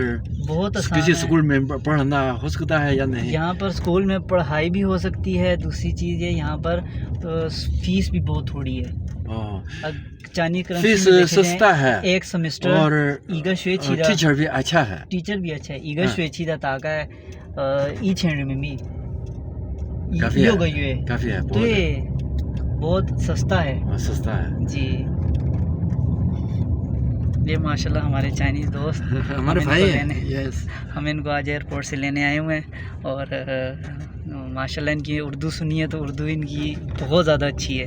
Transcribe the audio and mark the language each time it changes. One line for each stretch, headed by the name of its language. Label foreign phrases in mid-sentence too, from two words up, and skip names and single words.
Urdu: بہت کسی اسکول میں پڑھنا ہو سکتا ہے یا نہیں. یہاں پر اسکول میں پڑھائی بھی ہو سکتی ہے، دوسری چیز ہے یہاں پر فیس بھی بہت تھوڑی ہے. چائنیز فیس سستا ہے ایک سمسٹر اور ٹیچر بھی اچھا ہے.
Chinese: 一个学期的大概1000人民币，6个月。
Urdu: کافی ہے. 对， بہت سستا ہے اور سستا ہے. جی. یہ ماشاءاللہ ہمارے چائنیز دوست ہمارے ہم بھائی انکو ہیں. لینے یس, ہم انکو آج ایئرپورٹ سے لینے آئے ہوئے ہیں اور ماشاءاللہ انکی اردو سنیے تو اردو انکی بہت زیادہ اچھی ہے.